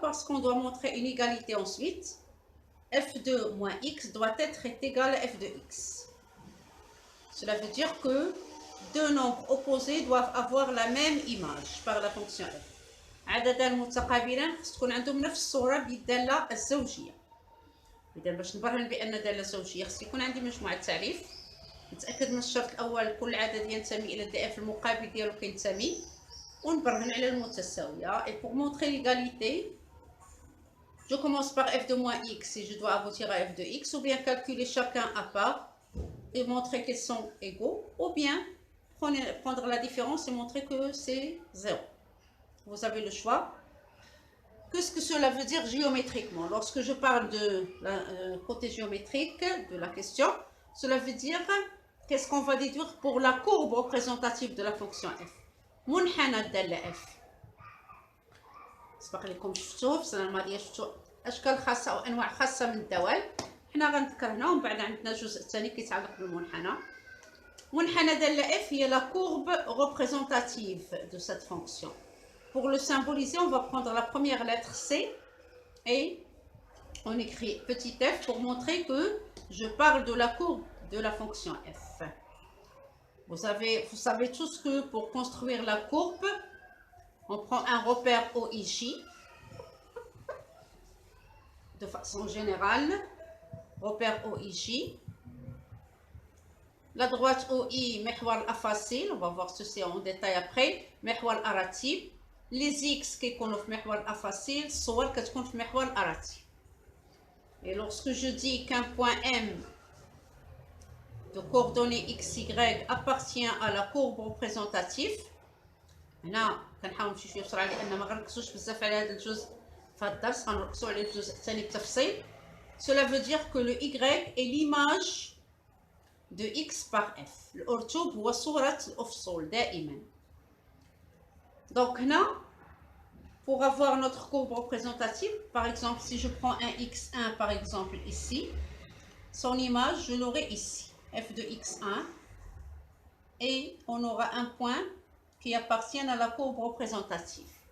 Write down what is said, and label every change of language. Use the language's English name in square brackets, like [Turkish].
[French] Parce qu'on doit montrer une égalité ensuite. f2 moins x doit être égal à f de x. Cela veut dire que deux nombres opposés doivent avoir la même image par la fonction f. [Arabic] عددا متقابلين خص تكون عندهم نفس الصورة بالدالة الزوجية. إذا باش نبرهن بأن دالة زوجية خص يكون عندي مجموعة تعريف. نتأكد من الشرط الأول كل عدد ينتمي إلى الدي اف المقابل ديالو كينتمي. ونبرهن على المتساوية. [French] Et pour montrer l'égalité, je commence par f de moins x et je dois aboutir à f de x, ou bien calculer chacun à part et montrer qu'ils sont égaux, ou bien prendre la différence et montrer que c'est 0. Vous avez le choix. Qu'est-ce que cela veut dire géométriquement? Lorsque je parle de la côté géométrique de la question, cela veut dire qu'est-ce qu'on va déduire pour la courbe représentative de la fonction f. [Arabic] منحنى الدالة f. سبق لكم شفتوه في السنة الماضية، شفتوا أشكال خاصة أو أنواع خاصة من الدوال. حنا غنذكر هنا ومن بعد عندنا الجزء الثاني كيتعلق بالمنحنى. [French] منحنى دالة f هي la courbe représentative de cette fonction. Pour le symboliser, on va prendre la première lettre C et on écrit petit f pour montrer que je parle de la courbe de la fonction f. Vous savez tous que pour construire la courbe, on prend un repère OIJ de façon générale. Repère OIJ. La droite OI, [Arabic] محور الأفاصيل, [French] on va voir ceci en détail après. [Arabic] محور الأراتب. [French] Les x [Arabic] كيكونوا في محور الأفاصيل, الصور كتكون في محور الأراتب. [French] Et lorsque je dis qu'un point M de coordonnées x, y appartient à la courbe représentative, [Arabic] هنا كنحاول نمشي شويه بسرعه لان ما غنركزوش بزاف على هذا الجزء في هذا الدرس، غنركزوا على الجزء الثاني بالتفصيل. [French] Cela veut dire que le y est l'image de x par f. [Arabic] الأرتوب هو صورة الأفصول دائما. [French] Donc [Arabic] هنا [French] pour avoir notre courbe représentative, par exemple si je prends un x1 par exemple ici, son image je l'aurai ici, f de x1, et on aura un point qui appartiennent à la courbe représentative.